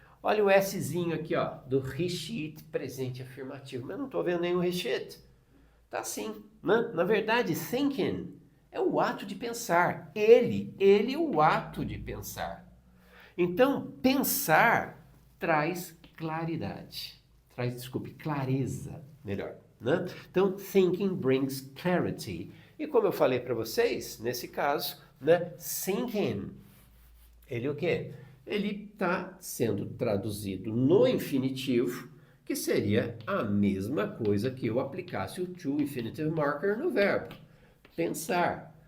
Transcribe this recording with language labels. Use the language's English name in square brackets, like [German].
[Portuguese] Olha o Szinho aqui, ó, do resheet, presente afirmativo, mas não estou vendo nenhum resheet. Tá sim, né? Na verdade, thinking É o ato de pensar. Ele é o ato de pensar. Então, pensar traz claridade. Clareza, melhor, né? Então, [English] thinking brings clarity. [Portuguese] E como eu falei para vocês, nesse caso, né, thinking, ele o quê? Ele está sendo traduzido no infinitivo, que seria a mesma coisa que eu aplicasse o to infinitive marker no verbo. Pensar.